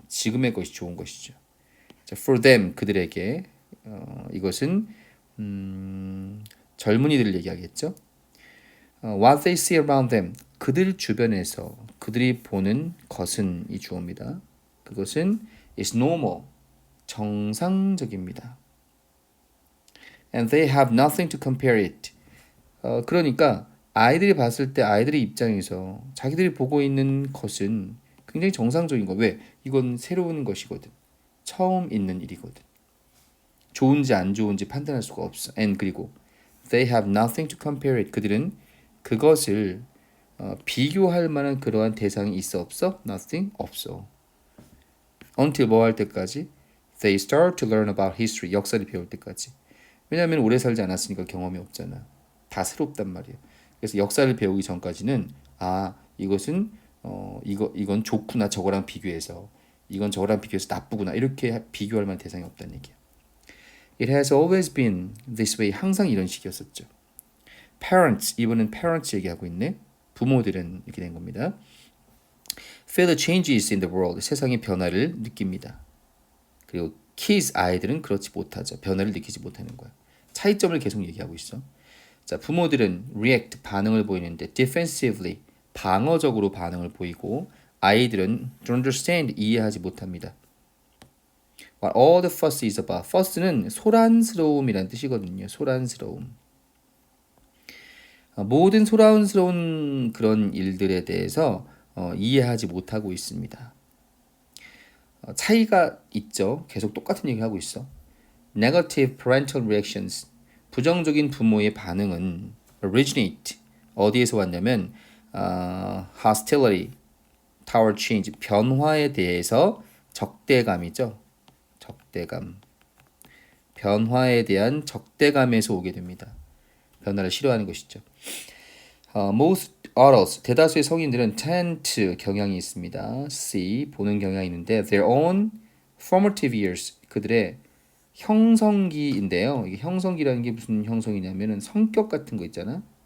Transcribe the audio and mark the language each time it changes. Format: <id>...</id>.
<ko>지금의 것이 좋은 것이죠. 자,</ko> <en>for them,</en> <ko>그들에게 이것은 젊은이들을 얘기하겠죠.</ko> <en>What they see around them,</en> <ko>그들 주변에서 그들이 보는 것은 이 주어입니다. 그것은</ko> <en>is normal,</en> <ko>정상적입니다.</ko> <en>And they have nothing to compare it.</en> <ko>그러니까 아이들이 봤을 때 아이들의 입장에서 자기들이 보고 있는 것은 굉장히 정상적인 거. 왜? 이건 새로운 것이거든. 처음 있는 일이거든. 좋은지 안 좋은지 판단할 수가 없어.</ko> <en>And</en> <ko>그리고</ko> <en>they have nothing to compare it.</en> <ko>그들은 그것을 비교할 만한 그러한 대상이 있어 없어?</ko> <en>Nothing?</en> <ko>없어. Until 뭐 할 때까지?</ko> <en>They start to learn about history.</en> <ko>역사를 배울 때까지. 왜냐하면 오래 살지 않았으니까 경험이 없잖아. 다 새롭단 말이야. 그래서 역사를 배우기 전까지는 이것은 이건 좋구나 저거랑 비교해서 이건 저거랑 비교해서 나쁘구나 이렇게 비교할 만한 대상이 없다는 얘기야.</ko> <en>It has always been this way.</en> <ko>항상 이런 식이었었죠. Parents, 이번엔 parents 얘기하고 있네. 부모들은 이렇게 된 겁니다.</ko> <en>Feel the changes in the world.</en> <ko>세상의 변화를 느낍니다. 그리고 kids, 아이들은 그렇지 못하죠. 변화를 느끼지 못하는 거야. 차이점을 계속 얘기하고 있어. 자, 부모들은 react 반응을 보이는데 defensively 방어적으로 반응을 보이고 아이들은</ko> <en>don't understand</en> <ko>이해하지 못합니다.</ko> <en>What all the fuss is about.</en> <ko>fuss는 소란스러움이란 뜻이거든요. 소란스러움. 모든 소란스러운 그런 일들에 대해서 이해하지 못하고 있습니다. 차이가 있죠. 계속 똑같은 얘기 하고 있어.</ko> <en>Negative parental reactions.</en> <ko>부정적인 부모의 반응은 originate. 어디에서 왔냐면</ko> <en>hostility, toward change.</en> <ko>변화에 대해서 적대감이죠. 적대감. 변화에 대한 적대감에서 오게 됩니다. 변화를 싫어하는 것이죠.</ko> <en>Most adults,</en> <ko>대다수의 성인들은</ko> <en>tend to</en> <ko>경향이 있습니다. see, 보는 경향이 있는데</ko> <en>their own formative years,</en> <ko>그들의 형성기인데요. 이게 형성기라는 게 무슨 형성이냐면은 성격 같은 거 있잖아.</ko>